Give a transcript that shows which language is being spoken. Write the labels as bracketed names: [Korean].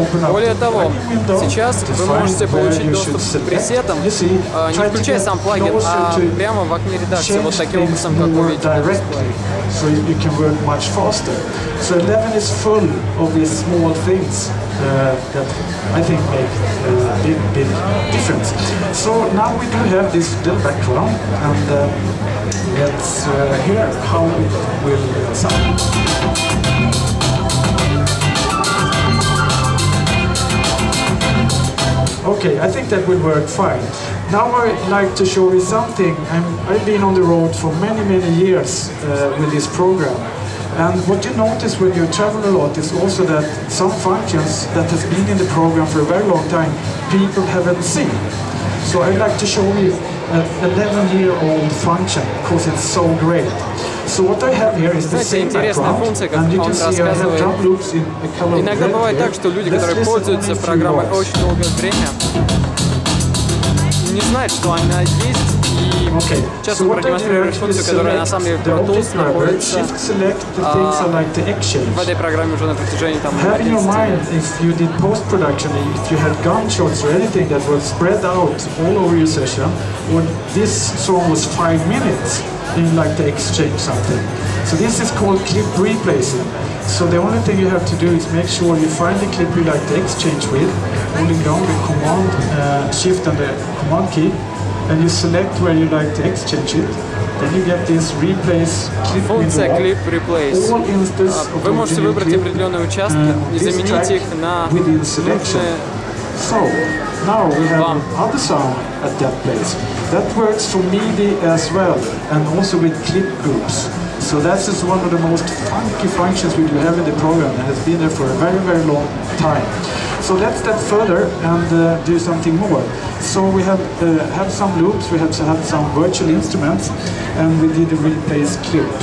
[Russian] Более того, сейчас вы можете получить доступ к пресетам, не включая сам плагин, а прямо в окне редакции, вот таким образом, как вы видите на дисплее. [English] So you can work much faster. So 11 is full of these small things that I think make a big difference. So now we do have this little background, and let's hear how it will sound. Okay, I think that will work fine. Now I'd like to show you something. I've been on the road for many years with this program. And what you notice when you travel a lot is also that some functions that have been in the program for a very long time, people haven't seen. So I'd like to show you an 11-year-old function because it's so great. So what I have here is the same background, and you can see I have drum loops in a color of red. [Russian] Иногда бывает так, что люди, которые пользуются программой очень долгое время, не знают, что она есть, и часто продемонстрируют функцию, которая на самом деле в Pro Tools находится в этой программе уже на протяжении там 11 лет. [English] If you did post-production, if you had gunshots or anything that was spread out all over your session, or this song was 5 minutes, you like to exchange something. So this is called clip replacing. So the only thing you have to do is make sure you find the clip you like to exchange with, holding down the command, shift and the command key, and you select where you like to exchange it. Then you get this replace clip [Russian] Функция clip replace. Вы можете выбрать определенные участки и заменить их на нужные. [English] So now we have other sound at that place. That works for MIDI as well, and also with clip groups. So that's just one of the most funky functions we do have in the program, and has been there for a very long time. So let's step further and do something more. So we have some loops, we have some virtual instruments, and we did a replace clip.